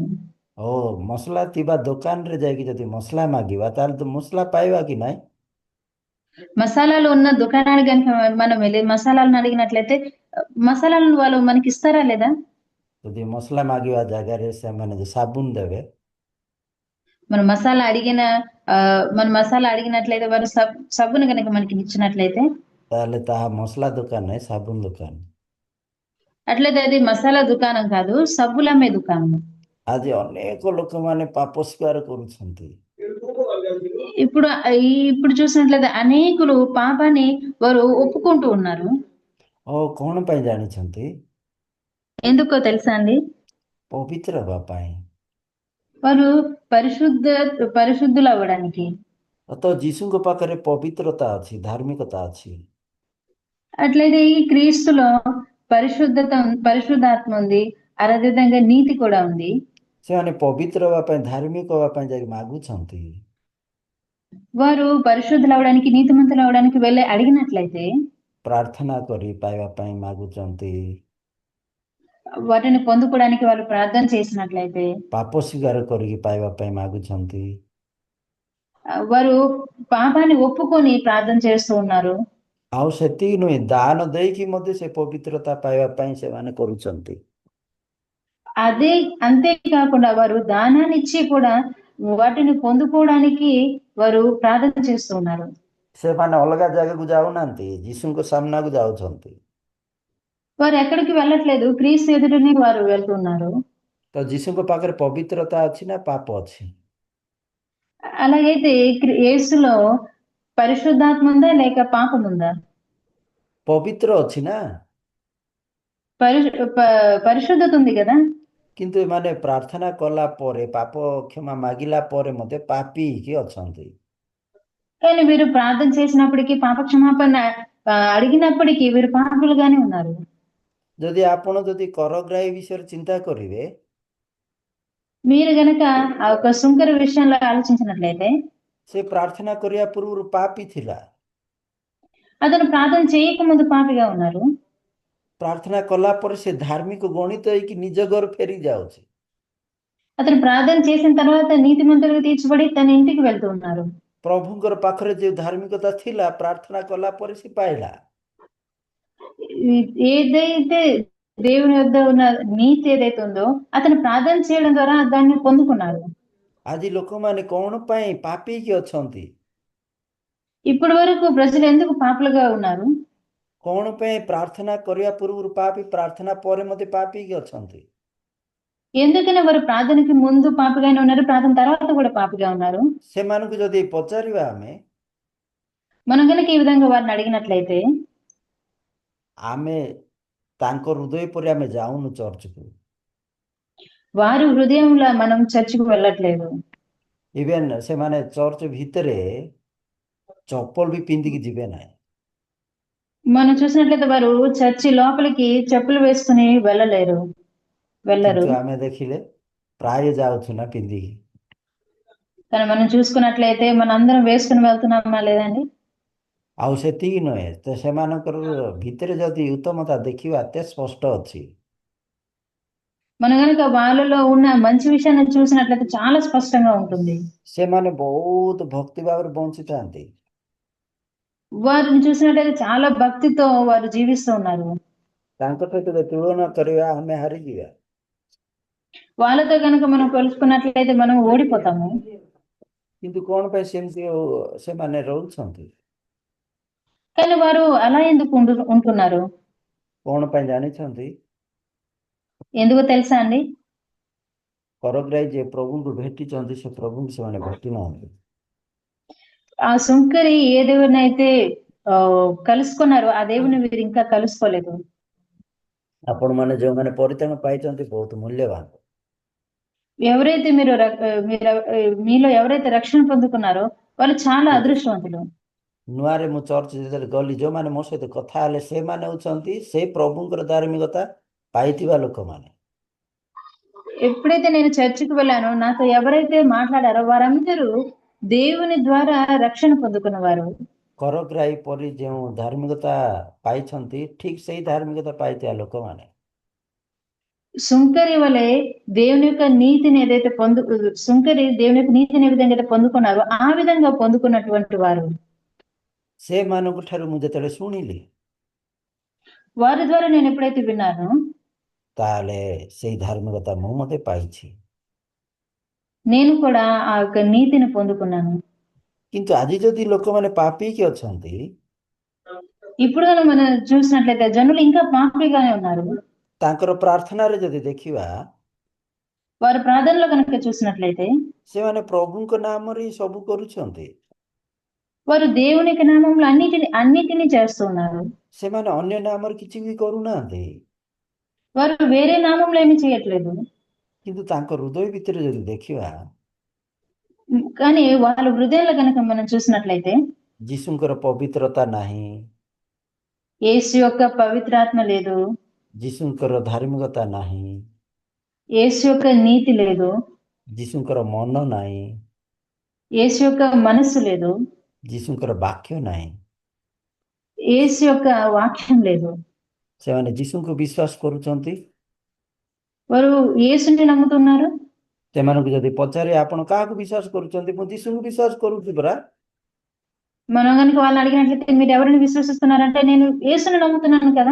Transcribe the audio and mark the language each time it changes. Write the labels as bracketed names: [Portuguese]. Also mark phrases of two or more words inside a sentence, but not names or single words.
[Odia] ଓ ମସଲା ଥିବା ଦୋକାନରେ ଯାଇକି ଯଦି ମସଲା ମାଗିବା ତାହେଲେ ତ ମସଲା ପାଇବା କି ନାହିଁ? [Telugu] మసాలాలు ఉన్న దుకాణానికి కనుక మనం వెళ్ళి మసాలాలను అడిగినట్లయితే మసాలాలను వాళ్ళు మనకి ఇస్తారా లేదా? [Odia] ଯଦି ମସଲା ମାଗିବା ଜାଗାରେ ସେମାନେ ଯେ ସାବୁନ ଦେବେ, [Telugu] మనం మసాలా అడిగిన ఆ, మన మసాలా అడిగినట్లయితే వారు సబ్బును కనుక మనకి ఇచ్చినట్లయితే, [Odia] ତାହେଲେ ତାହା ମସଲା ଦୋକାନ ନାହିଁ, ସାବୁନ ଦୋକାନ। [Telugu] అట్లయితే అది మసాలా దుకాణం కాదు, సబ్బులమ్మే దుకాణం. [Odia] ଆଜି ଅନେକ ଲୋକମାନେ ପାପ ସ୍ୱୀକାର କରୁଛନ୍ତି। [Telugu] ఇప్పుడు ఇప్పుడు చూసినట్లయితే అనేకులు పాపాన్ని వారు ఒప్పుకుంటూ ఉన్నారు. [Odia] ଓ କଣ ପାଇଁ ଜାଣିଛନ୍ତି? [Telugu] ఎందుకో తెలుసా అండి? [Odia] ପବିତ୍ର ହେବା ପାଇଁ। [Telugu] వారు పరిశుద్ధులు అవ్వడానికి. [Odia] ତ ଯୀଶୁଙ୍କ ପାଖରେ ପବିତ୍ରତା ଅଛି, ଧାର୍ମିକତା ଅଛି। [Telugu] అట్లయితే ఈ క్రీస్తులో పరిశుద్ధాత్మ ఉంది, అదేవిధంగా నీతి కూడా ఉంది. [Odia] ସେମାନେ ପବିତ୍ର ହେବା ପାଇଁ, ଧାର୍ମିକ ହେବା ପାଇଁ ଯାଇକି ମାଗୁଛନ୍ତି। [Telugu] వారు పరిశుద్ధులు అవడానికి, నీతిమంతులు అవడానికి వెళ్ళి అడిగినట్లయితే, [Odia] ପ୍ରାର୍ଥନା କରି ପାଇବା ପାଇଁ ମାଗୁଛନ୍ତି। [Telugu] వాటిని పొందుకోవడానికి వాళ్ళు ప్రార్థన చేసినట్లయితే, [Odia] ପାପ ସ୍ୱୀକାର କରିକି ପାଇବା ପାଇଁ ମାଗୁଛନ୍ତି। [Telugu] వారు పాపాన్ని ఒప్పుకొని ప్రార్థన చేస్తూ ఉన్నారు. [Odia] ଆଉ ସେତିକି ନୁହେଁ, ଦାନ ଦେଇକି ମଧ୍ୟ ସେ ପବିତ୍ରତା ପାଇବା ପାଇଁ ସେମାନେ କରୁଛନ୍ତି। [Telugu] అదే అంతేకాకుండా వారు దానాన్ని ఇచ్చి కూడా వాటిని పొందుకోవడానికి వారు ప్రార్థన చేస్తూ ఉన్నారు. [Odia] ସେମାନେ ଅଲଗା ଜାଗାକୁ ଯାଉନାହାନ୍ତି, ଯୀଶୁଙ୍କ ସାମ୍ନାକୁ ଯାଉଛନ୍ତି। [Telugu] వారు ఎక్కడికి వెళ్ళట్లేదు, క్రీస్తు ఎదుటనే వారు వెళ్తున్నారు. [Odia] ତ ଯୀଶୁଙ୍କ ପାଖରେ ପବିତ୍ରତା ଅଛି ନା ପାପ ଅଛି? [Telugu] అలాగైతే యేసులో పరిశుద్ధాత్మ ఉందా లేక పాపం ఉందా? [Odia] ପବିତ୍ର ଅଛି ନା। [Telugu] పరిశుద్ధత ఉంది కదా. [Odia] କିନ୍ତୁ ଏମାନେ ପ୍ରାର୍ଥନା କଲା ପରେ, ପାପ କ୍ଷମା ମାଗିଲା ପରେ ମଧ୍ୟ ପାପୀ ହେଇକି ଅଛନ୍ତି। [Telugu] కానీ వీరు ప్రార్థన చేసినప్పటికీ, పాప క్షమాపణ అడిగినప్పటికీ వీరు పాపులుగానే ఉన్నారు. [Odia] ଯଦି ଆପଣ ଯଦି କରଗ୍ରାହୀ ବିଷୟରେ ଚିନ୍ତା କରିବେ, [Telugu] మీరు గనక ఆ ఒక సుంకర విషయంలో ఆలోచించినట్లయితే, [Odia] ସେ ପ୍ରାର୍ଥନା କରିବା ପୂର୍ବରୁ ପାପୀ ଥିଲା। [Telugu] అతను ప్రార్థన చేయక ముందు పాపిగా ఉన్నారు. [Odia] ପ୍ରାର୍ଥନା କଲା ପରେ ସେ ଧାର୍ମିକ ଗଣିତ ହେଇକି ନିଜ ଘର ଫେରି ଯାଉଛି। [Telugu] అతను ప్రార్థన చేసిన తర్వాత నీతిమంతులుగా తీర్చబడి తన ఇంటికి వెళ్తూ ఉన్నారు. [Odia] ପ୍ରଭୁଙ୍କର ପାଖରେ ଯେଉଁ ଧାର୍ମିକତା ଥିଲା, ପ୍ରାର୍ଥନା କଲା ପରେ ସେ ପାଇଲା। [Telugu] ఏదైతే దేవుని వద్ద ఉన్న నీతి ఏదైతే ఉందో అతను ప్రార్థన చేయడం ద్వారా దాన్ని పొందుకున్నారు. [Odia] ଆଜି ଲୋକମାନେ କଣ ପାଇଁ ପାପୀ ହେଇକି ଅଛନ୍ତି? [Telugu] ఇప్పటి వరకు ప్రజలు ఎందుకు పాపులుగా ఉన్నారు? [Odia] କଣ ପାଇଁ ପ୍ରାର୍ଥନା କରିବା ପୂର୍ବରୁ ପାପୀ, ପ୍ରାର୍ଥନା ପରେ ମଧ୍ୟ ପାପୀ ହେଇକି ଅଛନ୍ତି? [Telugu] ఎందుకని వారు ప్రార్థనకి ముందు పాపిగానే ఉన్నారు, ప్రార్థన తర్వాత కూడా పాపిగా ఉన్నారు? [Odia] ସେମାନଙ୍କୁ ଯଦି ପଚାରିବା ଆମେ, [Telugu] మనం కనుక ఈ విధంగా వారిని అడిగినట్లయితే, [Odia] ଆମେ ତାଙ୍କ ହୃଦୟ ପରି ଆମେ ଯାଉନୁ ଚର୍ଚ୍ଚକୁ। [Telugu] వారి హృదయంలో మనం చర్చికి వెళ్ళట్లేదు. [Odia] ଇଭେନ୍ ସେମାନେ ଚର୍ଚ୍ଚ ଭିତରେ ଚପଲ ବି ପିନ୍ଧିକି ଯିବେ ନାହିଁ। [Telugu] మనం చూసినట్లయితే వారు చర్చి లోపలికి చెప్పులు వేసుకుని వెళ్ళరు. [Odia] କିନ୍ତୁ ଆମେ ଦେଖିଲେ ପ୍ରାୟ ଯାଉଛୁ ନା ପିନ୍ଧିକି। [Telugu] కానీ మనం చూసుకున్నట్లయితే మన అందరం వేసుకుని వెళ్తున్నామా లేదండి? [Odia] ଆଉ ସେତିକି ନୁହେଁ, ତ ସେମାନଙ୍କର ଭିତରେ ଯଦି ଉତ୍ତମତା ଦେଖିବା ଏତେ ସ୍ପଷ୍ଟ ଅଛି। [Telugu] మనం కనుక వాళ్ళలో ఉన్న మంచి విషయాన్ని చూసినట్లయితే చాలా స్పష్టంగా ఉంటుంది. [Odia] ସେମାନେ ବହୁତ ଭକ୍ତି ଭାବରେ ବଞ୍ଚିଥାନ୍ତି। [Telugu] వారిని చూసినట్లయితే చాలా భక్తితో వారు జీవిస్తూ ఉన్నారు. [Odia] ତାଙ୍କ ସହିତ ଯଦି ତୁଳନା କରିବା ଆମେ ହାରିଯିବା। [Telugu] వాళ్ళతో కనుక మనం కొలుసుకున్నట్లయితే మనం ఓడిపోతాము. [Odia] କିନ୍ତୁ କଣ ପାଇଁ ସେମିତି ସେମାନେ ରହୁଛନ୍ତି? [Telugu] కానీ వారు అలా ఎందుకు ఉంటున్నారు? [Odia] କଣ ପାଇଁ ଜାଣିଛନ୍ତି? [Telugu] ఎందుకో తెలుసా అండి? [Odia] କରଗ୍ରାହୀ ଯେ ପ୍ରଭୁଙ୍କୁ ଭେଟିଛନ୍ତି ସେ ପ୍ରଭୁଙ୍କୁ ସେମାନେ ଭେଟି ନାହାନ୍ତି। [Telugu] ఆ సుంకరి ఏ దేవుడినైతే కలుసుకున్నారో ఆ దేవుని వీరు ఇంకా కలుసుకోలేదు. [Odia] ଆପଣମାନେ ଯେଉଁମାନେ ପରିତ୍ରାଣ ପାଇଛନ୍ତି ବହୁତ ମୂଲ୍ୟବାନ। [Telugu] ఎవరైతే మీలో ఎవరైతే రక్షణ పొందుకున్నారో వాళ్ళు చాలా [Odia] କିନ୍ତୁ [Telugu] అదృష్టవంతులు. [Odia] ନୂଆରେ ମୁଁ ଚର୍ଚ୍ଚ ଯେତେବେଳେ ଗଲି ଯେଉଁମାନେ ମୋ ସହିତ କଥା ହେଲେ ସେମାନେ ହେଉଛନ୍ତି ସେଇ ପ୍ରଭୁଙ୍କର ଧାର୍ମିକତା ପାଇଥିବା ଲୋକମାନେ। [Telugu] ఎప్పుడైతే నేను చర్చికి వెళ్ళానో నాతో ఎవరైతే మాట్లాడారో వారందరూ దేవుని ద్వారా రక్షణ పొందుకున్నవారు. [Odia] କରଗ୍ରାହୀ ପରି ଯେଉଁ ଧାର୍ମିକତା ପାଇଛନ୍ତି ଠିକ୍ ସେଇ ଧାର୍ମିକତା ପାଇଥିବା ଲୋକମାନେ। [Telugu] సుంకరి వలె దేవుని యొక్క నీతిని ఏదైతే సుంకరి దేవుని యొక్క నీతిని ఏ విధంగా అయితే పొందుకున్నారో ఆ విధంగా పొందుకున్నటువంటి వారు। [Odia] ସେମାନଙ୍କ ଠାରୁ ମୁଁ ଯେତେବେଳେ ଶୁଣିଲି [Telugu] వారి ద్వారా నేను ఎప్పుడైతే విన్నానో [Odia] ତାହେଲେ ସେଇ ଧାର୍ମିକତା ମୁଁ ମଧ୍ୟ ପାଇଛି। [Telugu] నేను కూడా ఆ యొక్క నీతిని పొందుకున్నాను। [Odia] କିନ୍ତୁ ଆଜି ଯଦି ଲୋକମାନେ ପାପିକି ଅଛନ୍ତି [Telugu] ఇప్పుడు గనుక మనం చూసినట్లయితే జనులు ఇంకా పాపిగానే ఉన్నారు। [Odia] ତାଙ୍କର ପ୍ରାର୍ଥନାରେ ଯଦି ଦେଖିବା [Telugu] వారి ప్రార్థనలో గనుక చూసినట్లయితే [Odia] ସେମାନେ ପ୍ରଭୁଙ୍କ ନାମରେ ହିଁ ସବୁ କରୁଛନ୍ତି। [Telugu] వారు దేవుని యొక్క నామంలో అన్నిటిని చేస్తున్నారు। [Odia] ସେମାନେ ଅନ୍ୟ ନାମରେ କିଛି ବି କରୁନାହାନ୍ତି। [Telugu] వారు వేరే నామంలో ఏమీ చేయట్లేదు। [Odia] କିନ୍ତୁ ତାଙ୍କ ହୃଦୟ ଭିତରେ ଯଦି ଦେଖିବା [Telugu] కానీ వాళ్ళ హృదయంలో గనుక మనం చూసినట్లయితే [Odia] ଯୀଶୁଙ୍କର ପବିତ୍ରତା ନାହିଁ, [Telugu] యేసు యొక్క పవిత్రాత్మ లేదు, [Odia] ଯୀଶୁଙ୍କର ଧାର୍ମିକତା ନାହିଁ, [Telugu] యేసు యొక్క నీతి లేదు, [Odia] ଯୀଶୁଙ୍କର ମନ ନାହିଁ, [Telugu] యేసు యొక్క మనస్సు లేదు, [Odia] ଯୀଶୁଙ୍କର ବାକ୍ୟ ନାହିଁ। [Telugu] యేసు యొక్క వాక్యం లేదు। [Odia] ସେମାନେ ଯୀଶୁଙ୍କୁ ବିଶ୍ୱାସ କରୁଛନ୍ତି। [Telugu] వారు యేసుని నమ్ముతున్నారు। [Odia] ସେମାନଙ୍କୁ ଯଦି ପଚାରେ ଆପଣ କାହାକୁ ବିଶ୍ୱାସ କରୁଛନ୍ତି? ମୁଁ ଯୀଶୁଙ୍କୁ ବିଶ୍ୱାସ କରୁଛି ପରା। [Telugu] మనం గనుక వాళ్ళని అడిగినట్లయితే మీరు ఎవరిని విశ్వసిస్తున్నారంటే నేను యేసుని నమ్ముతున్నాను కదా।